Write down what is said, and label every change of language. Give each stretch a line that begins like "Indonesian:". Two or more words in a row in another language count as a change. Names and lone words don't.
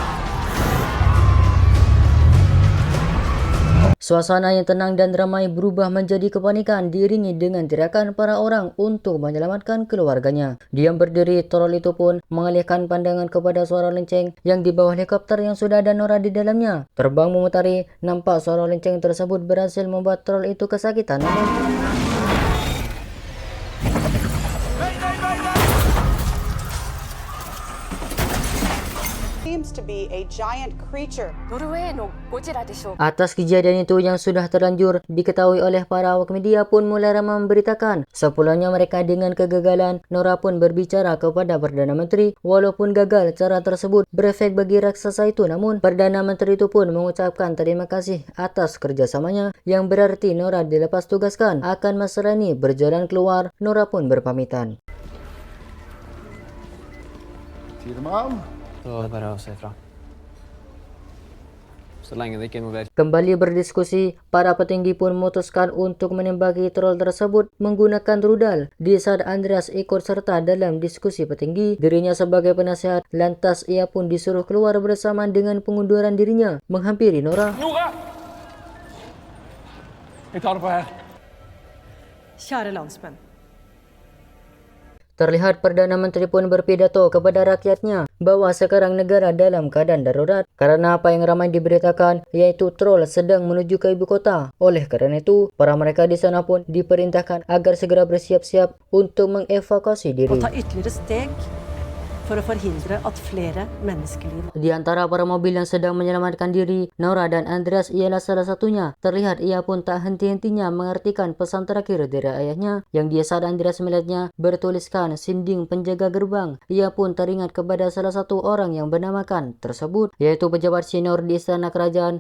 Indonesian: Suasana yang tenang dan ramai berubah menjadi kepanikan, diiringi dengan teriakan para orang untuk menyelamatkan keluarganya. Diam berdiri, troll itu pun mengalihkan pandangan kepada suara lonceng yang di bawah helikopter yang sudah ada Nora di dalamnya. Terbang memutari, nampak suara lonceng tersebut berhasil membuat troll itu kesakitan.
English: Seems to be a giant creature.
Indonesian: Atas kejadian itu yang sudah terlanjur diketahui oleh para awak media pun mulai ramai memberitakan. Sepulangnya mereka dengan kegagalan, Nora pun berbicara kepada Perdana Menteri. Walaupun gagal, cara tersebut berefek bagi raksasa itu, namun Perdana Menteri itu pun mengucapkan terima kasih atas kerjasamanya, yang berarti Nora dilepas tugaskan. Akan masalah ini berjalan keluar, Nora pun berpamitan.
Norwegian: Tidemann. Så det er bare å si ifra. Så lenge det ikke involverer.
Indonesian: Kembali berdiskusi, para petinggi pun memutuskan untuk menembaki troll tersebut menggunakan rudal. Di saat Andreas ikut serta dalam diskusi petinggi, dirinya sebagai penasehat, lantas ia pun disuruh keluar bersamaan dengan pengunduran dirinya, menghampiri Nora.
Norwegian: Nora! Vi tar det på her. Kjære landsmenn.
Indonesian: Terlihat Perdana Menteri pun berpidato kepada rakyatnya bahwa sekarang negara dalam keadaan darurat karena apa yang ramai diberitakan, yaitu troll sedang menuju ke ibu kota. Oleh karena itu, para mereka di sana pun diperintahkan agar segera bersiap-siap untuk mengevakuasi diri.
Norwegian: Og ta ytterligere steg for å forhindre at flere menneskeliv.
Indonesian: Di antara para mobil yang sedang menyelamatkan diri, Nora dan Andreas ialah salah satunya. Terlihat ia pun tak henti-hentinya mengartikan pesan terakhir dari ayahnya, yang di saat Andreas melihatnya bertuliskan Sinding penjaga gerbang. Ia pun teringat kepada salah satu orang yang bernama Khan tersebut, yaitu pejabat senior di istana kerajaan.